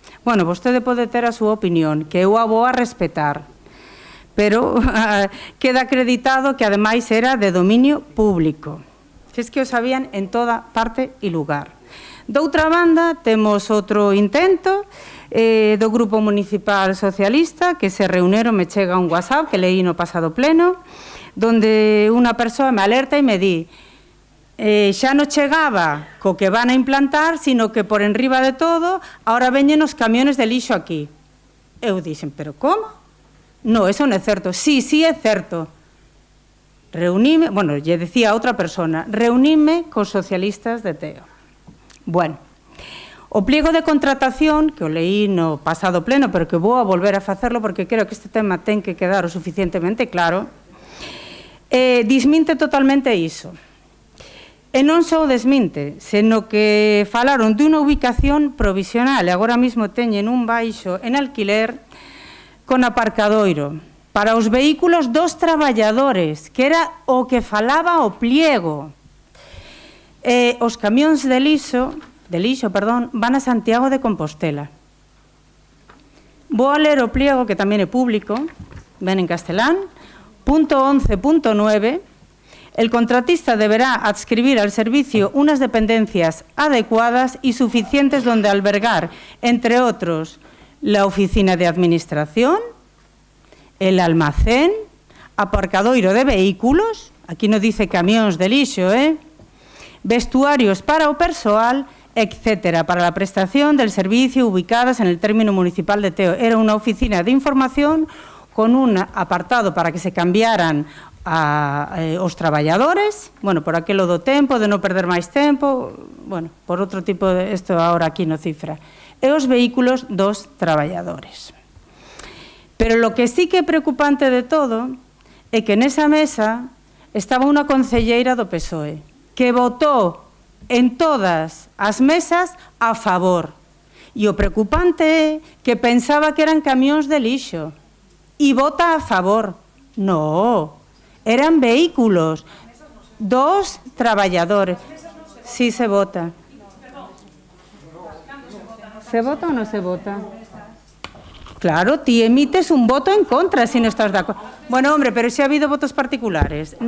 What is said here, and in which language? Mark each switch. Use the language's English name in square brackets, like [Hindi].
[Galician] Bueno, vostede pode ter a súa opinión, que eu a vou a respetar, pero queda acreditado que ademais era de dominio público. Es que o sabían en toda parte e lugar. Doutra banda, temos outro intento do Grupo Municipal Socialista, que se reunieron, me chega un WhatsApp que leí no pasado pleno, donde unha persoa me alerta e me di xa non chegaba co que van a implantar, sino que por enriba de todo, ahora veñen os camiones de lixo aquí. Eu dixen, pero como? No, eso non é certo. Sí, sí é certo. Reuníme, bueno, lle decía a outra persona, reuníme cos socialistas de Teo. Bueno, o pliego de contratación, que o leí no pasado pleno, pero que vou a volver a facerlo porque creo que este tema ten que quedar o suficientemente claro, desminte totalmente iso. E non só desminte, seno que falaron dunha ubicación provisional e agora mesmo teñen un baixo en alquiler con aparcadoiro para os vehículos dos traballadores, que era o que falaba o pliego. Os camións de lixo, van a Santiago de Compostela. Vou a ler o pliego, que tamén é público, ven en castelán. Punto 11.9. [Spanish] El contratista deberá adscribir al servicio unas dependencias adecuadas y suficientes donde albergar, entre otros, la oficina de administración, el almacén, aparcadoiro de vehículos, aquí no dice [Galician] camións de lixo, [Spanish] vestuarios [Galician] para o persoal, [Spanish] etcétera, para la prestación del servicio ubicadas en el término municipal de Teo. Era una oficina de información con un apartado para que se cambiaran [Galician] os traballadores, bueno, por aquelo do tempo, de non perder máis tempo, bueno, por outro tipo de, isto agora aquí no cifra, e os vehículos dos traballadores. Pero lo que sí que é preocupante de todo é que nesa mesa estaba unha concelleira do PSOE que votou en todas as mesas a favor. E o preocupante é que pensaba que eran camións de lixo e vota a favor. No, eran vehículos dos traballadores. Sí se vota. ¿Se vota [Spanish] o no se vota? [Galician] Claro, ti emites un voto en contra [Spanish] si no estás de acuerdo. Bueno, hombre, pero si ha habido votos particulares.